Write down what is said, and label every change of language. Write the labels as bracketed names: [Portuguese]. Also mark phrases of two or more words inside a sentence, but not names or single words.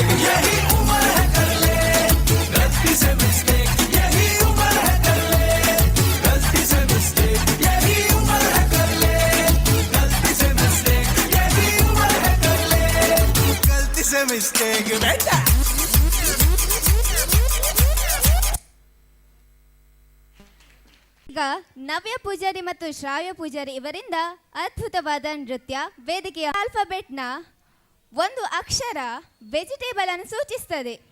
[Hindi] यही उम्र है कर ले गलती से मिस्टेक, यही उम्र है कर ले गलती से मिस्टेक, यही उम्र है कर ले गलती से मिस्टेक, यही उम्र है कर ले गलती से मिस्टेक बेटा। [Kannada] ಈಗ ನವ್ಯ ಪೂಜಾರಿ ಮತ್ತು ಶ್ರಾವ್ಯ ಪೂಜಾರಿ ಇವರಿಂದ ಅದ್ಭುತವಾದ ನೃತ್ಯ. ವೇದಿಕೆಯ ಆಲ್ಫಾಬೆಟ್ನ ಒಂದು ಅಕ್ಷರ ವೆಜಿಟೇಬಲ್ ಅನ್ನು ಸೂಚಿಸ್ತದೆ.